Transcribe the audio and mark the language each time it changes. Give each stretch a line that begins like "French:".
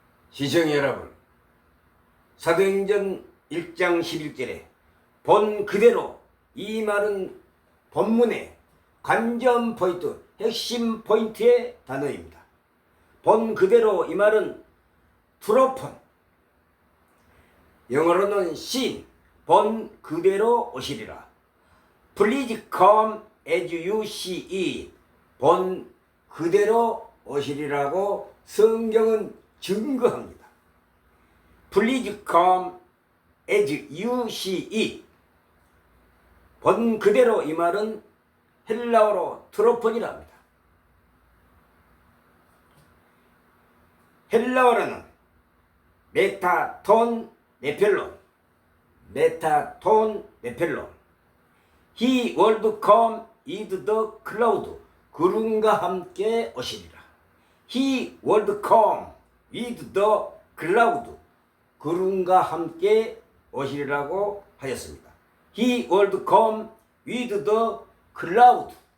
Korean: 시청자 여러분, 사도행전 1장 11절에 본 그대로 이 말은 본문의 관전 포인트, 핵심 포인트의 단어입니다. 본 그대로 이 말은 트로폰, 영어로는 seen, 본 그대로 오시리라.
English: Please come as you see it,
Korean: 본 그대로 오시리라고 성경은 증거합니다.
English: Please come as you see it,
Korean: 본 그대로 이 말은 헬라어로 트로폰이라 합니다.
Greek: 헬라어로는 메타톤 네펠론, 메타톤 네펠론.
English: He would come with the cloud,
Korean: 구름과 함께 오시리라.
English: He would come with the cloud,
Korean: 구름과 함께 오시리라고 하였습니다.
English: He would come with the cloud.